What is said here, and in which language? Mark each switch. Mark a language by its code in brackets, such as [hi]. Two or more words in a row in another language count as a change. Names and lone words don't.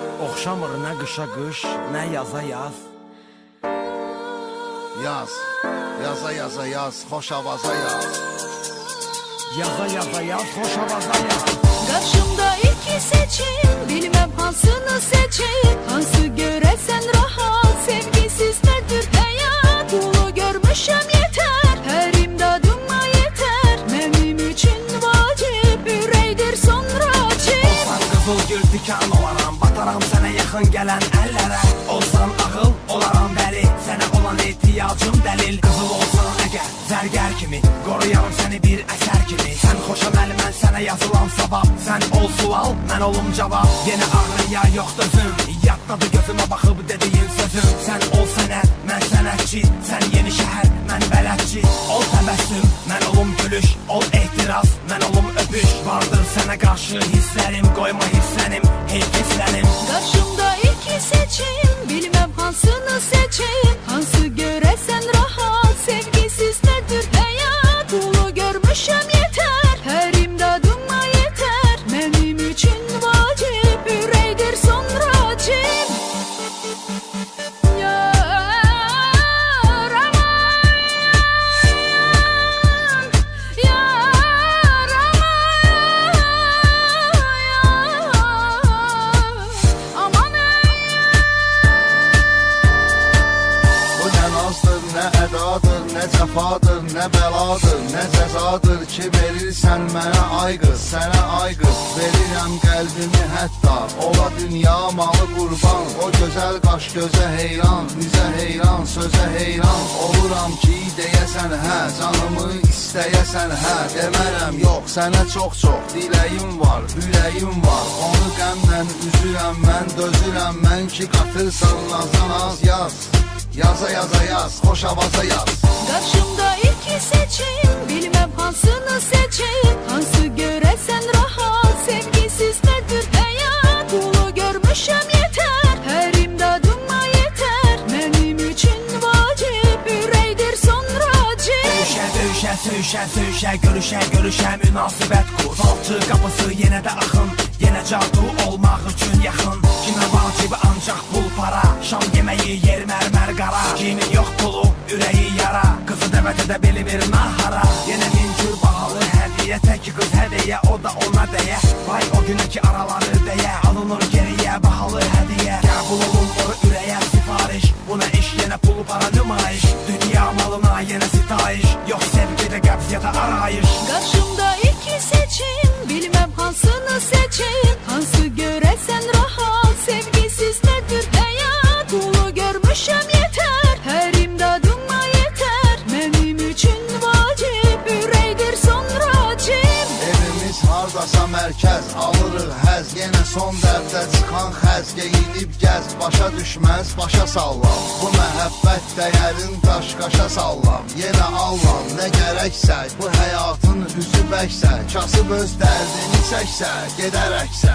[az] Oxşamır nə qışa qış, nə yaza yaz. Yaz, yaza yaza yaz, xoş avaza yaz. Yaza yaza yaz, xoş avaza yaz. [tr] Karşımda iki seçim, bilmem hansını seçeyim. Hansı göresen rahat, sevgisiz nedir hayat. Dolu görmüşem yeter, her imdadıma yeter. Benim için vacip, üreydir sonra cip. [az] Olsan qızıl gül dikan olaram, bataram sənə yaxın gələn əllərə. Olsan ağıl, olaram dəli, sənə olan ehtiyacım dəlil. Qızıl olsan əgər, zərgər kimi, qoruyarım səni bir əsər kimi. Sən xoşam əli, mən sənə yazılan sabah. Sən ol sual, mən olum cavab. Yenə ağrıya yox dözüm, yaddadır gözümə baxıb dediyin sözüm. Sən ol sənət, mən sənətçi, sən yeni şəhər, mən bələdçi. Ol təbəssüm, mən olum gülüş, ol ehtiras, mən olum öpüş. Vardır sənə qarşı hisslərim, qoyma hisslənim, hey hisslənim. [tr] Karşımda iki seçim, bilmem hansını seçeyim. Hansı göresen rahat, sevgisiz nedir hayat. Dolu görmüşem yeter, her imdadıma yeter. Benim için vacip, üreydir sonra cip. [az] Yar aman, yar aman, Bu nə nazdır, nə ədadır, nə cəfadır, nə bəladır, nə cəzadır ki verirsən mənə ay qız, sənə ay qız. Verirəm qəlbimi hətta, ola dünya malı qurban. O gözəl qaş gözə heyran, üzə heyran, sözə heyran. Oluram ki deyəsən hə, canımı istəyəsən hə. Demərəm yox, sənə çox-çox diləyim var, ürəyim var. Onu qəmlə üzürəm, mən dözürəm, mən ki qatırsan nazdan az yaz. Yaza yaza yaz, xoş avaza yaz. [tr] Karşımda iki seçim, bilmem hansını seçeyim. Hansı göresen rahat, sevgisiz nedir hayat. Dolu görmüşem yeter, her imdadıma yeter. Benim için vacip, üreydir sonra cip. [az] Döyüşə, döyüşə, söyüşə, söyüşə, görüşə, görüşə, münasibət qur. Falçı qapısı yenə də axın, yenə cadu olmaq üçün yaxın. Kimə vacibi ancaq pul para, şam yeməyi, yer mərmər qara. Kimin yox pulu, ürəyi yara, qızı dəvət edə bilir nahara. Yenə min cür bahalı hədiyyə, tək qız hədiyyə, o da ona deyə. Vay o günə ki araları deyə, alınır geriyə bahalı hədiyyə. Qəbul olunur ürəyə sifariş, buna iş yenə pulu para nümayiş. Dünya malına yenə sitayiş, yox sevgidə qəbz ya da arayış. [tr] Karşımda iki seçim, bilmem hansını seçeyim. Hansı göresen rahat, sevgisiz nedir hayat. Dolu görmüşem yeter, her imdadıma yeter. Benim için vacip, üreydir sonra cip. [az] Evimiz hardasa mərkəz, alırıq həz. Yenə son dərdə çıxan xəz, geyinib gəz. Başa düşməz, başa sallam. Bu məhəbbət dəyərin daş-qaşa sallam. Yenə allam, nə gərəksə, bu həyatın üzü bəksə. Kasıb öz dərdini çəksə, gedərəksə.